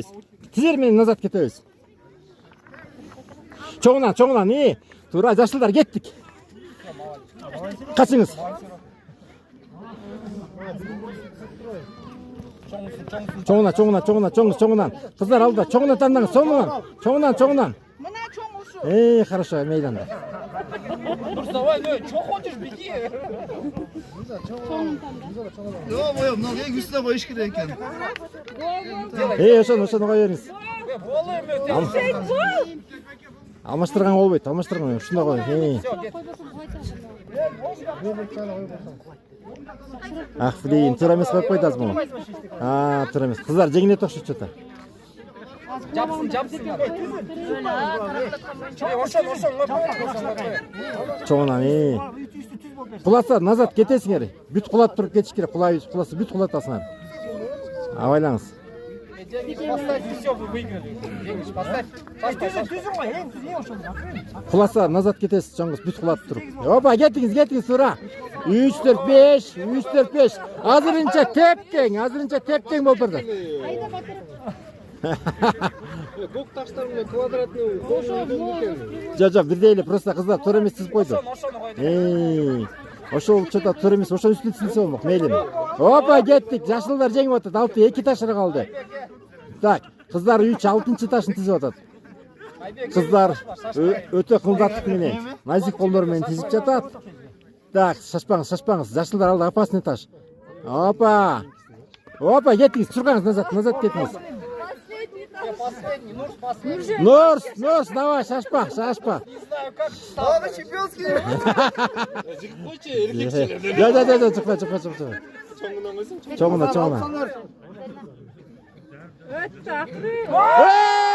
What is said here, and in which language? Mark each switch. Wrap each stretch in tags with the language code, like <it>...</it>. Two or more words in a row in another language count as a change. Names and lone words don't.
<ky>Тизер менен назад кетебиз. Чоңунан, туура жашылдар кеттик. Качыңыз. Чоңунан. Кыздар алдыда, чоңунан тандаңыз, чоңунан. Мына чоң ушу. Хорошо, мейданда.</ky> <ru>Давай, чё ходишь, беги. Ё-моё,</ru> <ky>мынау эң үстүнө коюш керек экен. Ошону кое бериңиз. Алмаштырган болбойт, ушунда коюңуз.</ky> <ru>Ах, блин,</ru> <ky>туура эмес коюп койду азыр муну. Туура эмес. Кыздар жеңилет окшойт чота. Жапсын. Чоңунан, куласа назад кетесиңер. Бүт кулап туруп кетиш керек. Куласы бүт кулатасыңар. Абайлаңыз.</ky> <ru>Поставь, и все, вы выиграли. Денис, поставь.</ru> <ky>Куласа назад кетесиз, чоңуз бүт кулап туруп. Опа, кетиңиз, туура. 3-4-5. Азырынча тептең болуп турду. Көк таштар менен квадратный Жок, бирдей эле, просто кыздар туура эмес тизип койду. Ошол чота туура эмес, ошол үстүнө тизилсе болмок, мейли. Опа, кеттик. Жашылдар жеңип атат. 6-2 ташыр калды. Так, кыздар 3-6 ташын тизип атат. Кыздар өтө кылдаттык менен, назик колдору менен тизип жатат. Так, шашпаңыз. Жашылдар алды опасный таш. Опа, кеттиңиз, тургаңыз, назад кеттиңиз.</ky> <ru>Последний,</ru> <ky>Нурс, давай, шашпа.</ky> <ru>Не знаю, как. Ладно, чемпионский.</ru> <ky>Да, чыкпа. Чоңуна. Өттү акыры.</ky>